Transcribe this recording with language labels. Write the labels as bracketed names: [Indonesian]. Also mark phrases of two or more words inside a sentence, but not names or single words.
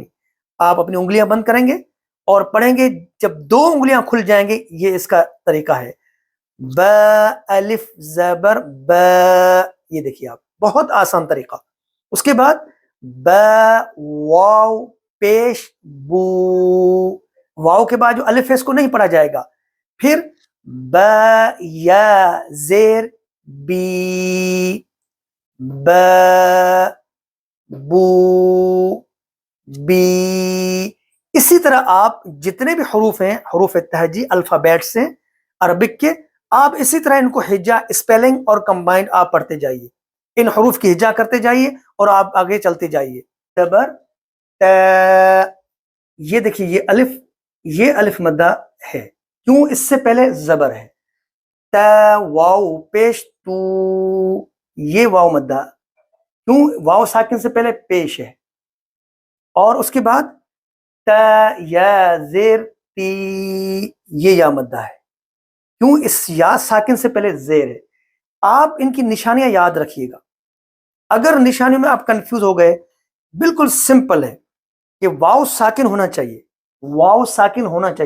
[Urdu] آپ اپنی انگلیاں بند کریں گے اور پڑھیں گے. جب 2 انگلیاں کھل جائیں گے, یہ اس کا طریقہ ہے. با الف زبر با. یہ دیکھیے آپ, بہت آسان طریقہ. اس کے بعد با واو پیش بو. واو کے بعد جو الف ہے اس کو نہیں پڑھا جائے گا. پھر با یا زیر بی. با بو بی. اسی طرح آپ جتنے بھی حروف ہیں, حروف تہجی الفابیٹس ہیں عربک کے, آپ اسی طرح ان کو ہجا, اسپیلنگ اور کمبائنڈ آپ پڑھتے جائیے. ان حروف کی ہجا کرتے جائیے اور آپ آگے چلتے جائیے. زبر تا. یہ دیکھیے یہ الف مدہ ہے, کیوں؟ اس سے پہلے زبر ہے. تا واو پیش تو. یہ واو مدہ, کیوں؟ واو ساکن سے پہلے پیش ہے. اور اس کے بعد تا یا زیر تی. یہ یا مدہ ہے, کیوں؟ اس یا ساکن سے پہلے زیر ہے. آپ ان کی نشانیاں یاد رکھیے گا. اگر نشانیوں میں آپ کنفیوز ہو گئے, بالکل سمپل ہے کہ واو ساکن ہونا چاہیے. واو ساکن ہونا چاہیے.